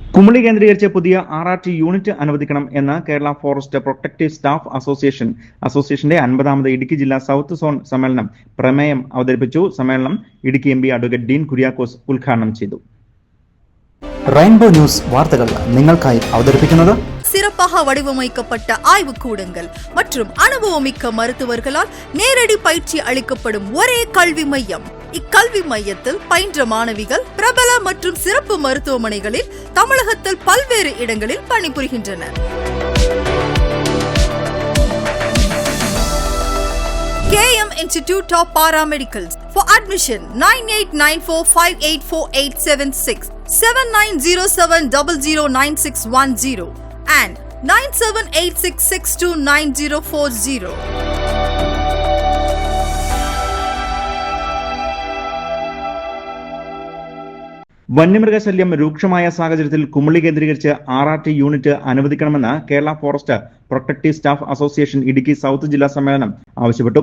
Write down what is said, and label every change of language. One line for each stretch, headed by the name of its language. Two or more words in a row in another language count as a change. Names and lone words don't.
Malayalam: കുമളി കേന്ദ്രീകരിച്ച് പുതിയ RRT യൂണിറ്റ് അനുവദിക്കണം എന്ന് കേരള ഫോറസ്റ്റ് പ്രൊട്ടക്റ്റീവ് സ്റ്റാഫ് അസോസിയേഷന്റെ 50ാമത് ഇടുക്കി ജില്ലാ സൗത്ത് സോൺ സമ്മേളനം പ്രമേയം അവതരിപ്പിച്ചു. സമ്മേളനം ഇടുക്കി MP അഡ്വക്കേറ്റ് ഡീൻ കുര്യാക്കോസ് ഉദ്ഘാടനം ചെയ്തു. റെയിൻബോ ന്യൂസ് വാർത്തകൾ നിങ്ങൾക്കായി അവതരിപ്പിക്കുന്നത്
Tamil: சிறப்பாக வடிவமைக்கப்பட்ட ஆய்வுக்கூடங்கள் மற்றும் அனுபவமிக்க மருத்துவர்களால் நேரடி பயிற்சி அளிக்கப்படும் ஒரே கல்வி மையம். இக்கல்வி மையத்தில் பயின்ற மாணவிகள் பிரபல மற்றும் சிறப்பு மருத்துவமனைகளில் தமிழகத்தில் பல்வேறு இடங்களில் பணிபுரிகின்றனர்.
English: KM Institute of Paramedicals. For admission 9894584876 7907009610 and 9786629040.
Malayalam: വന്യമൃഗശല്യം രൂക്ഷമായ സാഹചര്യത്തിൽ കുമളി കേന്ദ്രീകരിച്ച് RRT യൂണിറ്റ് അനുവദിക്കണമെന്ന് കേരള ഫോറസ്റ്റ് പ്രൊട്ടക്റ്റീവ് സ്റ്റാഫ് അസോസിയേഷൻ ഇടുക്കി സൗത്ത് ജില്ലാ സമ്മേളനം ആവശ്യപ്പെട്ടു.